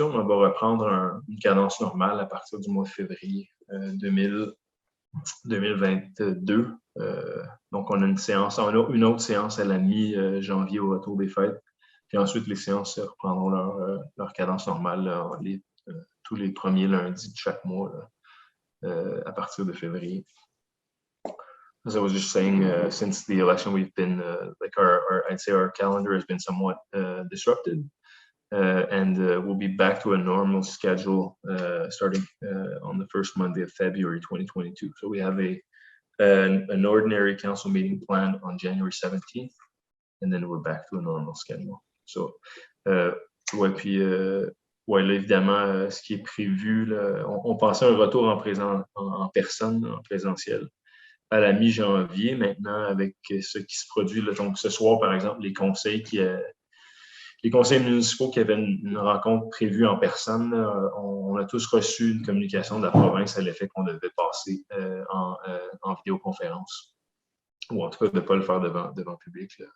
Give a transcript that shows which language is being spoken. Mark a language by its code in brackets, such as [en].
[fr] On va reprendre une cadence normale à partir du mois de février 2022. Donc, on a une autre séance à la mi-janvier au retour des fêtes. Puis ensuite, les séances reprendront leur cadence normale là, tous les premiers lundis de chaque mois là, à partir de février. [en] As I was just saying, since the election, we've been like I'd say our calendar has been somewhat disrupted, and we'll be back to a normal schedule starting on the first Monday of February 2022. So we have an ordinary council meeting planned on January 17th, and then we're back to a normal schedule. [fr] So, ouais, puis ouais, là, évidemment, ce qui est prévu, là, on pensait à un retour en personne, en présentiel, à la mi-janvier. Maintenant, avec ce qui se produit, là, donc ce soir, par exemple, les conseils municipaux qui avaient une rencontre prévue en personne, on a tous reçu une communication de la province à l'effet qu'on devait passer en vidéoconférence, ou en tout cas de ne pas le faire devant public. Là.